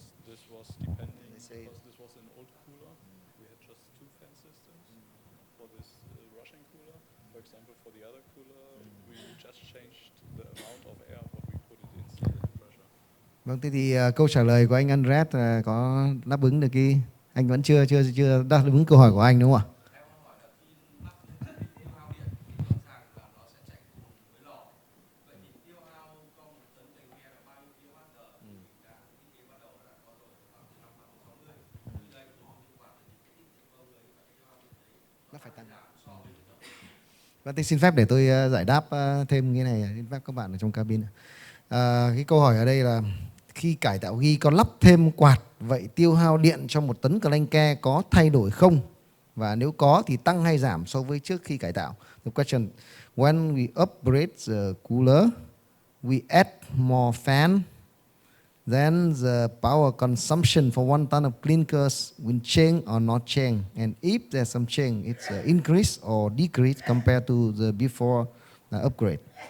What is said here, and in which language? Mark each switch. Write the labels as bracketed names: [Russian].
[English] This was depending, because this was an old cooler. We had just 2 fan systems for this Russian cooler. For example, for the other cooler, we just changed the amount of air what we put it inside the pressure. [Vietnamese] Vâng, thế thì câu trả lời của anh Andres có đáp ứng được cái, anh vẫn chưa đáp ứng câu hỏi của anh đúng không ạ? Vâng, thì xin phép để tôi giải đáp thêm cái này, xin phép các bạn ở trong cabin. Cái câu hỏi ở đây là khi cải tạo ghi có lắp thêm quạt, vậy tiêu hao điện cho 1 tấn clanke có thay đổi không? Và nếu có thì tăng hay giảm so với trước khi cải tạo? [English] The question: when we upgrade the cooler, we add more fan, then the power consumption for 1 ton of clinkers will change or not change. And if there's some change, it's increase or decrease compared to the before upgrade.